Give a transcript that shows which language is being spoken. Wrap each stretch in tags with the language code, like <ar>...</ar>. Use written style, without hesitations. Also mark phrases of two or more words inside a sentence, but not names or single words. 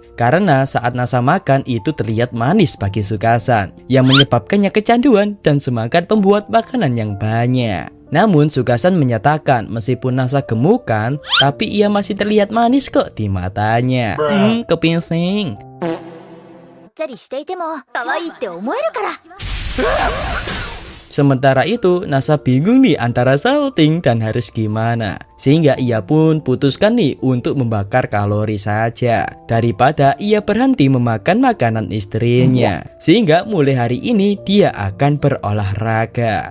<id>Karena saat Nasa makan itu terlihat manis bagi Sukasan, yang menyebabkannya kecanduan dan semangat membuat makanan yang banyak. Namun Sukasan menyatakan meskipun Nasa gemukan, tapi ia masih terlihat manis kok di matanya. Kepingsing.</id> <ja>ちゃりしていても可愛いって思えるから。</ja> <id>Sementara itu, Nasa bingung nih antara salting dan harus gimana. Sehingga ia pun putuskan nih untuk membakar kalori saja, daripada ia berhenti memakan makanan istrinya. Sehingga mulai hari ini dia akan berolahraga.</id>